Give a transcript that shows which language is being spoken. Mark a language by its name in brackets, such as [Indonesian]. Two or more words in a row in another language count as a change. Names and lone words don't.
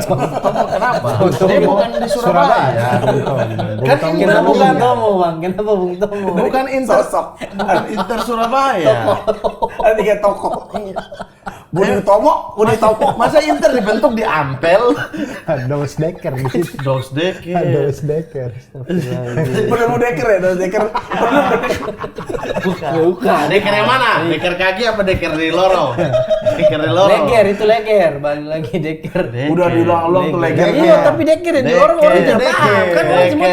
[Indonesian] kenapa? Dia bukan di Surabaya. Kan Kenapa Bung bukan Tomo, Bang? Kenapa Bung Tomo? bukan Inter bukan Inter Surabaya. Ada 3 toko. Budi Tomo, Budi Tomo. Masa Inter dibentuk di Ampel? Dos Decker di situ. Dos Deke. Dos Decker. Bener Deker ya, Deker. Bukan. Deker yang mana? Deker kaki apa deker di lorong? Deker di lorong. Leger itu leger, balik lagi deker. Udah diulang-ulang tuh Iya, legernya. tapi deker yang di Deker. lorong orang tidak Deker. paham. Kan orang semua